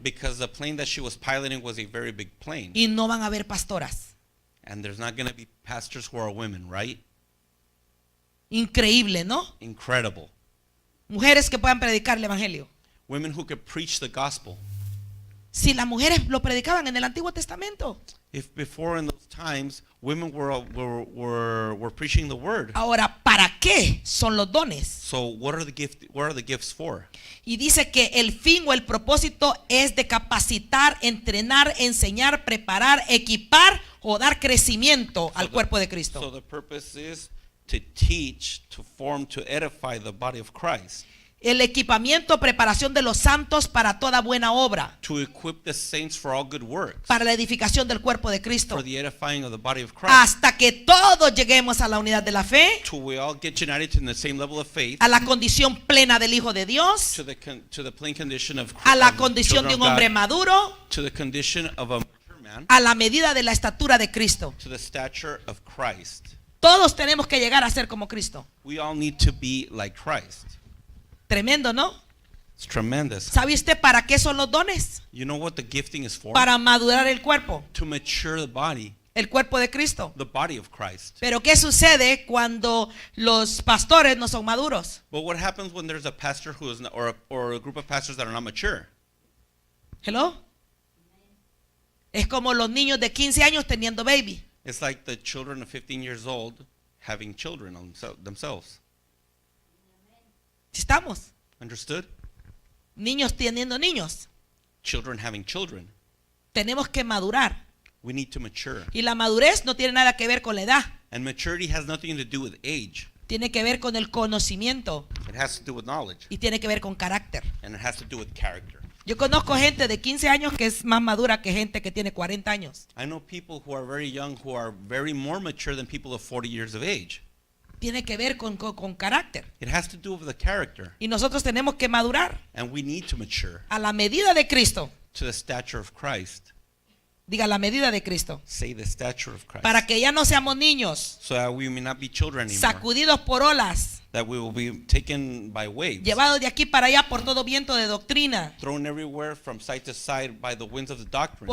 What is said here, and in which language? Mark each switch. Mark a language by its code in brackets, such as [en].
[en] because the plane that she was piloting was a very big plane. [es] Y no van a haber pastoras. [en] And there's not going to be pastors who are women, right? [es] Increíble, ¿no? [en] Incredible. [es] Mujeres que puedan predicar el evangelio. [en] Women who could preach the gospel. [es] Si las mujeres lo predicaban en el Antiguo Testamento. [en] If before in those times women were preaching the word. [es] Ahora, ¿para qué son los dones? [en] So what are the gifts for? [es] Y dice que el fin o el propósito es de capacitar, entrenar, enseñar, preparar, equipar o dar crecimiento al cuerpo de [en] So [es] Cristo. [en] the purpose is to teach, to form, to edify the body of Christ. [es] El equipamiento, preparación de los santos para toda buena obra, [en] To equip the saints for all good works. [es] para la edificación del cuerpo de Cristo, [en] For the edifying of the body of Christ. [es] hasta que todos lleguemos a la unidad de la fe, [en] Till we all get united in the same level of faith. [es] a la condición plena del Hijo de Dios, [en] To the plain condition of [es] a la [en] of [es] condición de [en] children [es] un [en] of [es] hombre [en] God, [es] maduro, [en] to the condition of a mature man, [es] a la medida de la estatura de Cristo. [en] to the stature of Christ. [es] Todos tenemos que llegar a ser como Cristo. [en] We all need to be like Christ. [es] Tremendo, ¿no? [en] It's tremendous. [es] ¿Sabe usted para qué son los dones? [en] You know what the gifting is for? [es] Para madurar el cuerpo, [en] To mature [es] el cuerpo de Cristo. [en] the body of Christ. [es] Pero ¿qué sucede cuando los pastores no son maduros? [en] But what happens when there's a pastor who is not, or a group of pastors that are not mature? Hello. [es] Es como los niños de 15 años teniendo baby. [en] It's like the children of 15 years old having children on themselves. [es] ¿Sí estamos? [en] Understood? [es] Niños teniendo niños. [en] Children having children. [es] Tenemos que madurar. [en] We need to mature. [es] Y la madurez no tiene nada que ver con la edad. [en] And maturity has nothing to do with age. [es] Tiene que ver con el conocimiento [en] It has to do with knowledge. [es] y tiene que ver con carácter. [en] And it has to do with character. [es] Yo conozco gente de 15 años que es más madura que gente que tiene 40 años. [en] I know people who are very young who are very more mature than people of 40 years of age. [es] Tiene que ver con carácter. [en] It has to do with the character. [es] Y nosotros tenemos que madurar [en] And we need to mature [es] a la medida de Cristo. [en] to the stature of Christ. [es] Diga la medida de Cristo. [en] Say the stature of Christ. [es] Para que ya no seamos niños [en] So that we may not be children anymore. [es] sacudidos por olas, [en] That we will be taken by waves. [es] llevados de aquí para allá por todo viento de doctrina, [en] Thrown everywhere from side to side by the winds of the doctrine.